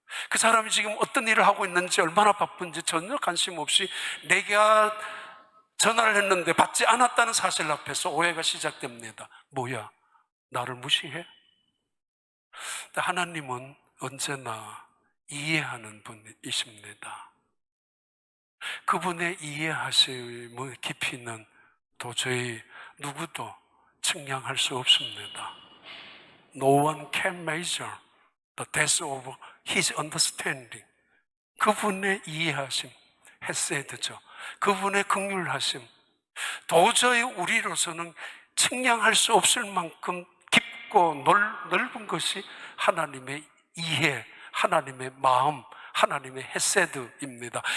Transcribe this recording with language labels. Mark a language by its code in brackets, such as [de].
[ko] 그 사람이 지금 어떤 일을 하고 있는지 얼마나 바쁜지 전혀 관심 없이 내가 전화를 했는데 받지 않았다는 사실 앞에서 오해가 시작됩니다. 뭐야? 나를 무시해? 하나님은 언제나 이해하는 분이십니다. 그분의 이해하심의 깊이는 도저히 누구도 측량할 수 없습니다. [en] No one can measure the depth of his understanding. [ko] 그분의 이해하심, 헤세드죠. 그분의 긍휼하심. 도저히 우리로서는 측량할 수 없을 만큼 깊고 넓은 것이 하나님의 이해, 하나님의 마음, 하나님의 헤세드입니다.